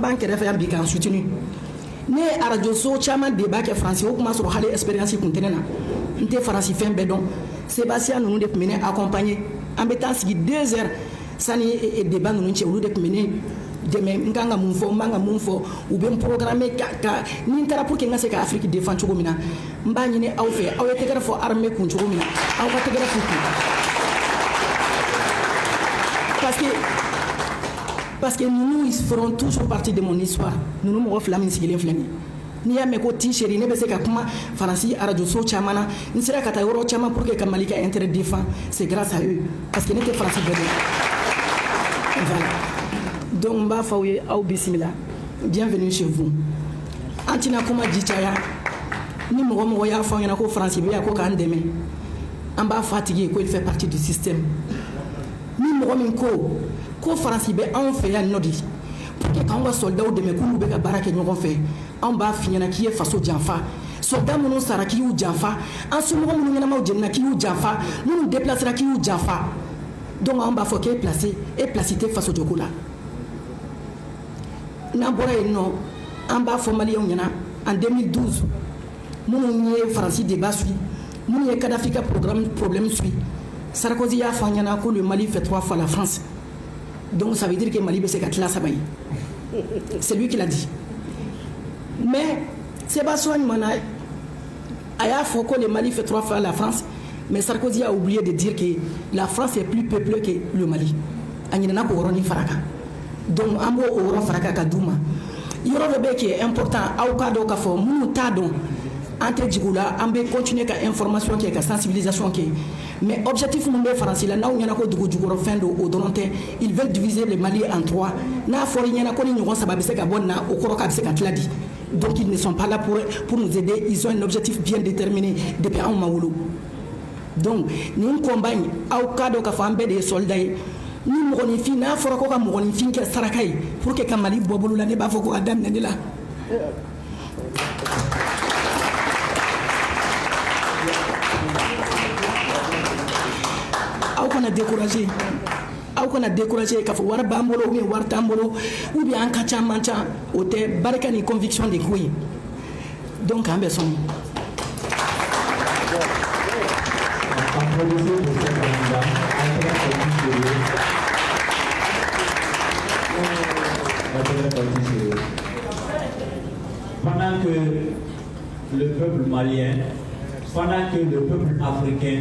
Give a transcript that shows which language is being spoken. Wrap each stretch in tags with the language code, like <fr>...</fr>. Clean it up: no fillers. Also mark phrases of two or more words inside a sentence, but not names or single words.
<bm>b'an kɛrɛfɛ yan bi k'an soutenu ne ye radio so caman débat kɛ Faransi o tun b'a sɔrɔ hali expérience tun tɛ ne na n tɛ Faransi fɛn bɛɛ dɔn Sébastien ninnu de tun bɛ ne accompagner an bɛ taa sigi 2 heures sani débat ninnu cɛ olu de tun bɛ ne dɛmɛ n kan ka mun fɔ n man ka mun fɔ u bɛ n programmer ka ni n taara pour que n ka se ka Afrique défend cogo min na n b'a ɲini aw fɛ aw ye tɛgɛrɛ fɔ armée kun cogo min na aw ka tɛgɛrɛ fɔ kun</bm> <fr>parce que ninnu ils feront toujours partie de mon histoire</fr> <bm>ninnu mɔgɔ fila min sigilen filɛ nin ye n'i y'a mɛn ko t-shirt ne bɛ se ka kuma Faransi radio so caman na n sera ka taa yɔrɔ caman pour que ka Mali ka</bm> <fr>intérêt défend c'est grâce à eux parce que</fr> <bm>ne tɛ Faransi bɛɛ dɔn</bm> <fr>voilà donc</fr> <bm>n b'a fɔ aw ye aw bisimila</bm> <fr>bienvenue chez vous</fr> <bm>an tɛna kuma ji caya ni mɔgɔ mɔgɔ y'a fɔ an ɲɛna ko Faransi bɛ yan ko k'an dɛmɛ an b'a fɔ a tigi ye ko</bm> <fr>il fait partie du système</fr> <bm>ni mɔgɔ min ko Faransi bɛ anw fɛ yan nɔ de</bm> <fr>pour que</fr> <bm>k'anw ka soldats dɛmɛ k'olu bɛ ka baara kɛ ɲɔgɔn fɛ anw b'a f'i ɲɛna k'i ye faso janfa soldats minnu sara k'i y'u janfa an somɔgɔ minnu ɲɛnamaw jenina k'i y'u janfa minnu déplacera k'i y'u janfa donc anw b'a fɔ k'e place tɛ faso jɔko la n'an bɔra yen nɔ an b'a fɔ maliyɛnw ɲɛna en 2012 minnu ye Faransi</bm> <fr>débat suit</fr> <bm>minnu ye Kadhafi ka</bm> <fr>problème suit</fr> <bm>Sarkozy y'a fɔ an ɲɛna ko</bm> <fr>le Mali fait 3 fois la France donc ça veut dire que Mali</fr> <bm>bɛ se ka tila 3 ye</bm> <fr>c'est lui qui l'a dit mais</fr> <bm>Sébastien Ɲumana a y'a fɔ ko</bm> <fr>le Mali fait 3 fois la France mais Sarkozy a oublié de dire que la France est plus peuplée que le Mali</fr> <bm>a ɲinɛna k'o yɔrɔnin fara kan donc an b'o yɔrɔ fara kan ka d'u ma yɔrɔ dɔ bɛ</bm> <fr>qui est important</fr> <bm>aw k'a dɔn k'a fɔ minnu t'a dɔn an tɛ jigin u la an bɛ continuer ka information kɛ ka sensibilisation kɛ</bm> <fr>mais objectif</fr> <bm>mun bɛ Faransi la n'aw ɲɛna ko dugu jukɔrɔ fɛn don o dɔrɔn tɛ</bm> <fr>ils veulent diviser le Mali en 3</fr> <bm>n'a fɔra i ɲɛna ko ni ɲɔgɔn 3 bɛ se ka bɔ nin na o kɔrɔ k'a bɛ se ka tila di</bm> <fr>donc ils ne sont pas là pour nous aider ils ont un objectif bien déterminé depuis</fr> <bm>anw ma wolo donc nin combat in aw k'a dɔn k'a fɔ an bɛɛ de ye soldat ye ni mɔgɔninfin n'a fɔra ko ka mɔgɔninfin kɛ saraka ye</bm> <fr>pour que</fr> <bm>ka Mali bɔ bolo la ne b'a fɔ ko ka daminɛ ne la aw kana décourager k'a fɔ wari b'an bolo</bm> <fr>ou bien</fr> <bm>wari t'an bolo</bm> <fr>ou bien</fr> <bm>an ka ca man ca o tɛ barika ni conviction de ko ye donc an bɛ sɔn</bm> <fr>pendant que le peuple malien, pendant que le peuple africain</fr>